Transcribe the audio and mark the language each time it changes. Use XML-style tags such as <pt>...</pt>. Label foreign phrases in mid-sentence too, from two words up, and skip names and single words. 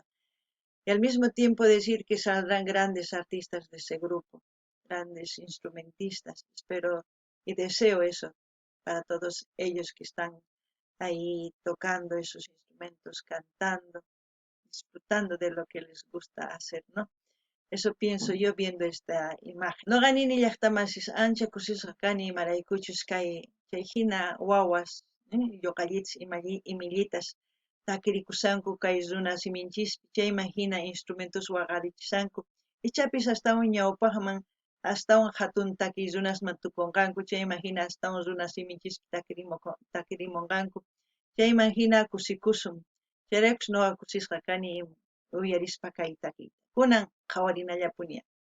<es>Y al mismo tiempo decir que saldrán grandes artistas de ese grupo, grandes instrumentistas. Espero y deseo eso para todos ellos que están ahí tocando esos instrumentos, cantando, disfrutando de lo que les gusta hacer, ¿no? Eso pienso yo viendo esta imagen.</es> <qu>No ganini llaqtamasis ancha kusisqa kani maraykuchus kay chayhina wawas, yoqallitas imillitas takirikusanku kay runa siminchispi chayman hina instrumentos waqarichishanku ichapis astawan ñawpaqman astawan hatun taki runasman tukunqanku chayman hina astawan runa siminchispi takirimunqanku chayman hina kusikusun chayraykus nuqa kusisqa kani uyarispa kay takiyta kunan qhawarinallapuña.</qu>